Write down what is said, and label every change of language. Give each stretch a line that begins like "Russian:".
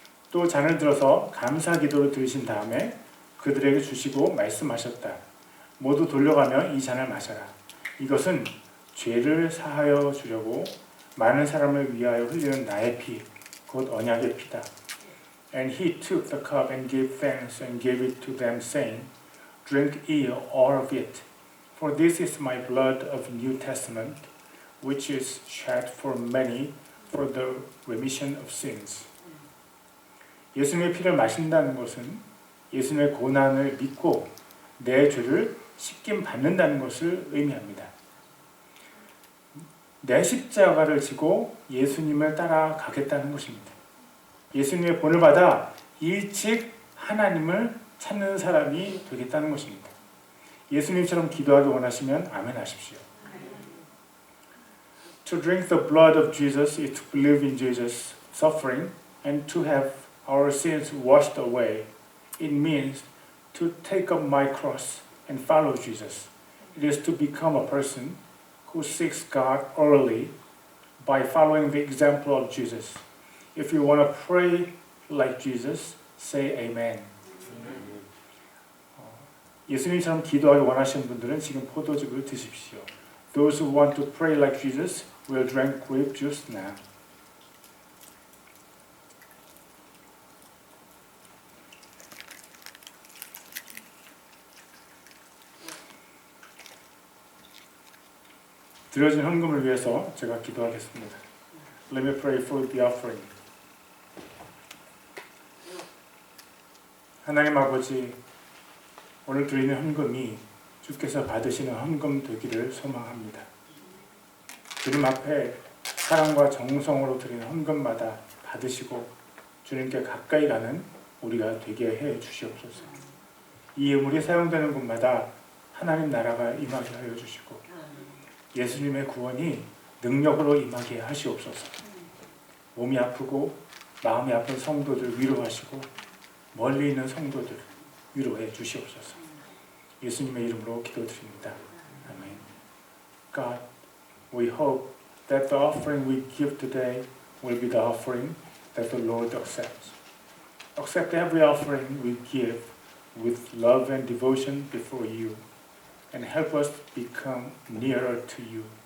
Korean: 또 잔을 들어서 감사 기도를 드리신 다음에 그들에게 주시고 말씀하셨다. 모두 돌려가며 이 잔을 마셔라. 이것은 죄를 사하여 주려고 많은 사람을 위하여 흘리는 나의 피, 곧 언약의 피다.
English: And he took the cup and gave thanks and gave it to them, saying, Drink ye all of it, for this is my blood of New Testament, which is shed for many for the remission of sins.
Korean: 예수님의 피를 마신다는 것은 예수님의 고난을 믿고 내 죄를 씻김 받는다는 것을 의미합니다. 내 십자가를 지고 예수님을 따라가겠다는 것입니다. 예수님의 본을 받아 일찍 하나님을 찾는 사람이 되겠다는 것입니다. 예수님처럼 기도하기 원하시면 아멘 하십시오.
English: To drink the blood of Jesus is to believe in Jesus' suffering and to have our sins washed away. It means to take up my cross and follow Jesus. It is to become a person who seeks God early by following the example of Jesus. If you want to pray like Jesus, say Amen.
Korean: 예수님처럼 기도하기 원하시는 분들은 지금 포도즙을 드십시오.
English: Those who want to pray like Jesus will drink grape juice now.
Korean: 드려진 헌금을 위해서 제가 기도하겠습니다.
English: Let me pray for the offering.
Korean: 하나님 아버지, 오늘 드리는 헌금이 주께서 받으시는 헌금 되기를 소망합니다. 주님 앞에 사랑과 정성으로 드리는 헌금마다 받으시고 주님께 가까이 가는 우리가 되게 해 주시옵소서. 이 예물이 사용되는 곳마다 하나님 나라가 임하게 하여 주시고 예수님의 구원이 능력으로 임하게 하시옵소서. 몸이 아프고 마음이 아픈 성도들 위로하시고 멀리 있는 성도들 위로해 주시옵소서. 예수님의 이름으로 기도드립니다. 아멘.
English: God, we hope that the offering we give today will be the offering that the Lord accepts. Accept every offering we give with love and devotion before you, and help us become nearer to you.